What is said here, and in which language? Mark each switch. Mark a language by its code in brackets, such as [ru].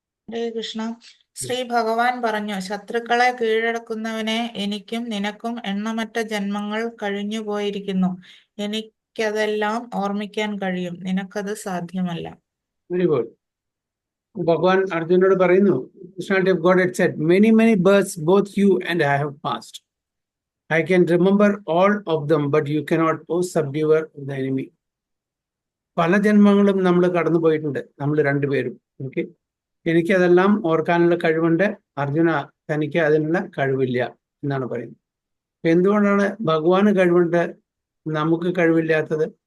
[ml] ഹരേ കൃഷ്ണ. ശ്രീ ഭഗവാൻ പറഞ്ഞു, ശത്രുക്കളെ കീഴടക്കുന്നവനെ, എനിക്കും നിനക്കും എണ്ണമറ്റ ജന്മങ്ങൾ കഴിഞ്ഞു പോയിരിക്കുന്നു. എനിക്കതെല്ലാം ഓർമ്മിക്കാൻ കഴിയും, നിനക്കത് സാധ്യമല്ല. [en] Very good. [ml] ഭഗവാൻ അർജുനോട് പറയുന്നു, [en] personality of God had said, many births both you and I have passed. I can remember all of them, but you cannot, O subduer of the enemy. [ml] പല ജന്മങ്ങളും നമ്മൾ കടന്നു പോയിട്ടുണ്ട്, നമ്മൾ രണ്ടുപേരും. ഓക്കെ, എനിക്കതെല്ലാം ഓർക്കാനുള്ള കഴിവുണ്ട്, അർജുന തനിക്ക് അതിനുള്ള കഴിവില്ല എന്നാണ് പറയുന്നത്. എന്തുകൊണ്ടാണ് ഭഗവാന് കഴിവുണ്ട്, നമുക്ക് കഴിവില്ലാത്തത്?